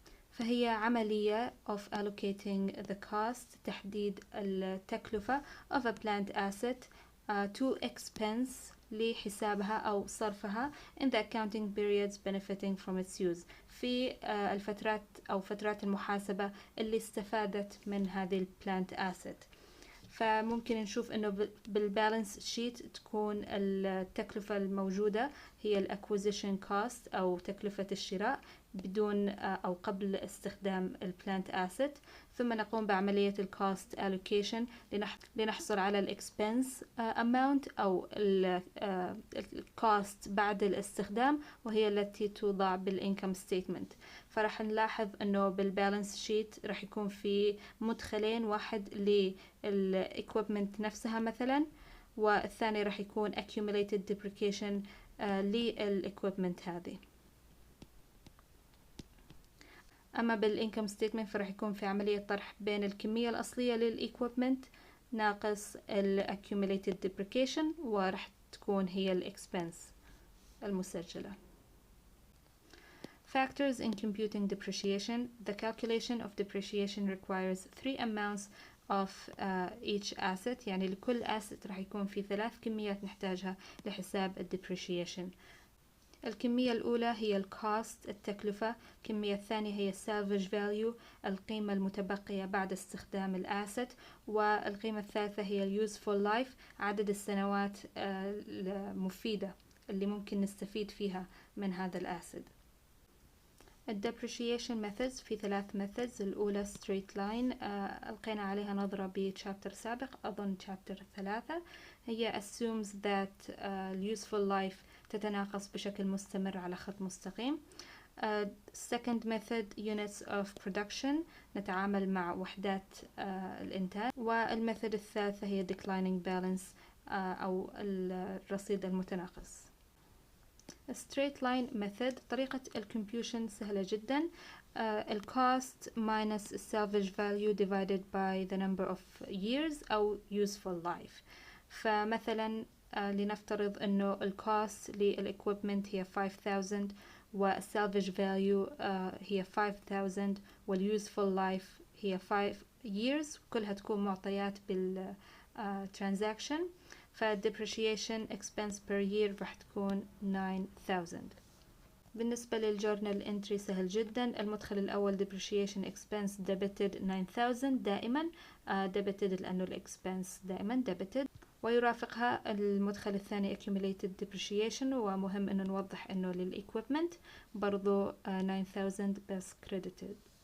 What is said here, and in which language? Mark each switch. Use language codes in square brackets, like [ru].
[ar] فهي عملية [en] of allocating the cost، [ar] تحديد التكلفة [en] of a plant asset to expense [ar] لحسابها أو صرفها [en] in the accounting periods benefiting from its use، [ar] في الفترات أو فترات المحاسبة اللي استفادت من هذه ال plant asset. فممكن نشوف انه بالبالانس شيت تكون التكلفة الموجودة هي الاكوزيشن كوست او تكلفة الشراء بدون او قبل استخدام البلانت اسيت، ثم نقوم بعملية الكوست الوكيشن لنحصل على الاكسبنس اماونت او الكوست بعد الاستخدام، وهي التي توضع بالانكم ستيتمنت. فراح نلاحظ انه بالبالانس شيت راح يكون في مدخلين، واحد للايكويبمنت نفسها مثلا، والثاني راح يكون accumulated depreciation للايكويبمنت هذه. أما بالإنكم ستيتمنت فراح يكون في عملية طرح بين الكمية الأصلية للإيكويبمنت ناقص ال accumulated depreciation، وراح تكون هي الإكسبنس المسجلة. [en] Factors in computing depreciation. The calculation of depreciation requires 3 amounts of each asset، [ar] يعني لكل asset راح يكون في 3 كميات نحتاجها لحساب ال depreciation. الكمية الأولى هي الكوست التكلفة، الكمية الثانية هي salvage value القيمة المتبقية بعد استخدام الأسيت، والقيمة الثالثة هي useful life عدد السنوات المفيدة اللي ممكن نستفيد فيها من هذا الأسيت. [en] Depreciation methods في 3 methods. [ar] الأولى straight line، ألقينا عليها نظرة بشابتر سابق أظن شابتر 3. هي [en] assumes that useful life [ar] تتناقص بشكل مستمر على خط مستقيم. [en] Second method units of production، [ar] نتعامل مع وحدات الإنتاج. والميثود الثالثة هي declining balance أو الرصيد المتناقص. straight line method طريقة الكمبيوشن سهلة جدا. [en] الcost minus salvage value divided by the number of years أو useful life. [ar] فمثلا لنفترض انه الكوست للإكويبمنت هي 5000 والسالفج فاليو هي 5000 واليوزفul لايف هي 5 years، كلها تكون معطيات بالترانزاكشن. فالdepreciation expense per year راح تكون 9000. بالنسبة للجورنال انتري سهل جدا. المدخل الأول depreciation expense debited 9000 دائما debited لأنه الإكسبنس دائما debited، ويرافقها المدخل الثاني accumulated depreciation، ومهم أنه نوضح أنه للإيكويبمنت برضو 9000 بس credited.